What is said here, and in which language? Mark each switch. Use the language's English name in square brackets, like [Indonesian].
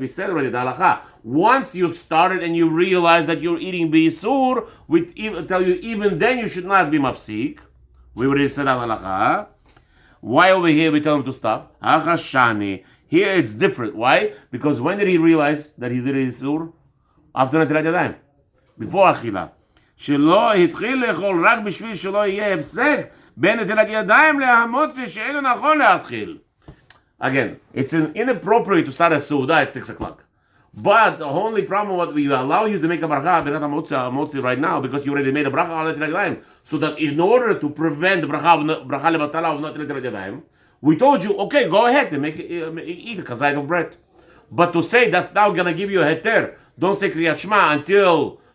[English] We said already the halacha. Once you started and you realize that you're eating B'Yisur, we tell you even then you should not be mafsik. We already said that halacha. Why over here we tell him to stop? Hachashani. Here it's different. Why? Because when did he realize that he did Isur? After Netilat Yadayim. Before Achila. [Hebrew] שלא התחיל לאכול רק בשביל שלא יהיה הפסק בין נטילת ידיים להמוצא שאינו נכון להתחיל. [English] Again, it's inappropriate to start a Suda at 6 o'clock. But the only problem what we allow you to make a bracha motzi right now because you already made a bracha on Netilat Yadayim. So that in order to prevent the bracha lebatala of not Netilat Yadayim, we told you, okay, go ahead and eat a kazayit of bread. But to say that's now going to give you a heter, don't say Kriyat Shema until